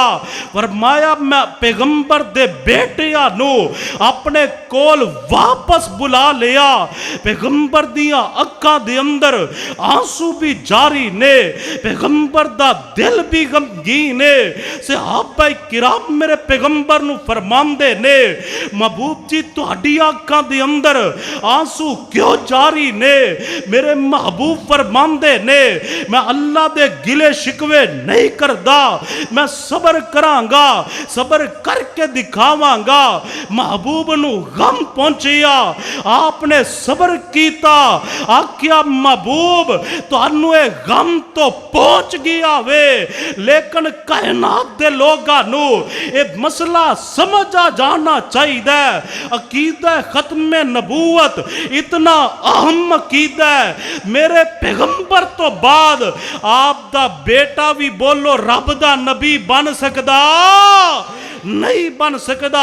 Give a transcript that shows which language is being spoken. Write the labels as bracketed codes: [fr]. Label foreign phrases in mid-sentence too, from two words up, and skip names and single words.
[pa] فرمایا میں پیغمبر دے بیٹیا نو اپنے کول واپس بلا لیا۔ پیغمبر دیا اکھاں دے اندر آنسو بھی جاری نے، پیغمبر دا دل بھی غمگین نے۔ صحابہ کرام میرے پیغمبر نو فرماندے نے محبوب جی تہاڈی اکھاں دے اندر آنسو کیوں جاری نے؟ میرے محبوب فرماندے نے میں اللہ دے گلے شکوے نہیں کردا، میں صبر کراں گا، صبر کر کے دکھاواں گا۔ محبوب نو غم پہنچیا، آپ نے صبر کیتا، آکھیا محبوب تو انو اے غم تو پہنچ گیا وے، لیکن کائنات دے لوگاں نو اے مسئلہ سمجھا جانا چاہیے دے۔ عقیدہ ختم نبوت اتنا اہم عقیدہ ہے، میرے پیغمبر تو بعد آپ دا بیٹا بھی بولو رب دا نبی بن سکدا نہیں بن سکدا۔